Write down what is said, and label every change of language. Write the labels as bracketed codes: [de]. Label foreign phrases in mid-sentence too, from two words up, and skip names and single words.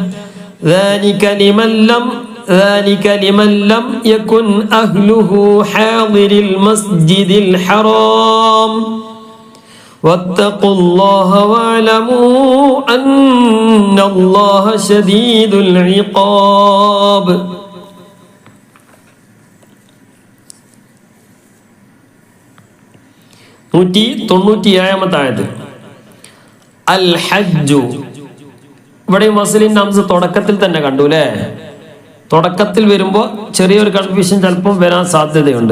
[ar] ذلك لمن لم يكن أهله حاضر المسجد الحرام واتقوا الله واعلموا أن الله شديد العقاب. الحج. [ml] ഇവിടെ [en] Muslim names [ml] തുടക്കത്തിൽ തന്നെ കണ്ടു അല്ലേ? തുടക്കത്തിൽ വരുമ്പോൾ ചെറിയൊരു കൺഫ്യൂഷൻ ചിലപ്പം വരാൻ സാധ്യതയുണ്ട്.